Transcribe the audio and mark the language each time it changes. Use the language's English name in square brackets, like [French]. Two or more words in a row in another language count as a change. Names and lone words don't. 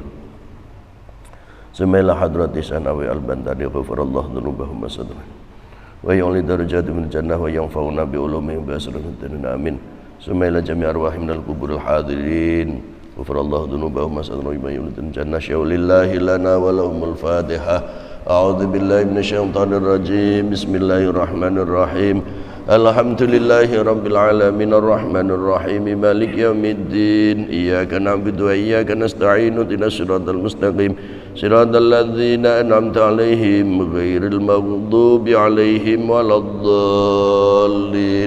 [Arabic] ثم إلى حضرة سناوي البنتاني غفر الله ذنوبهم وستر. ويعلي درجات في الجنة وينفعنا بعلومهم بأسرار آمين. ثم إلى جميع أرواح من القبور الحاضرين. غفر الله ذنوبهم وستر ويعلي الجنة شيء لله لنا ولهم الفاتحة. أعوذ بالله من الشيطان الرجيم بسم الله الرحمن الرحيم. الحمد لله رب العالمين الرحمن الرحيم مالك يوم الدين. إياك نعبد وإياك نستعين اهدنا الصراط المستقيم صراط الذين أنعمت عليهم غير المغضوب عليهم ولا الضالين.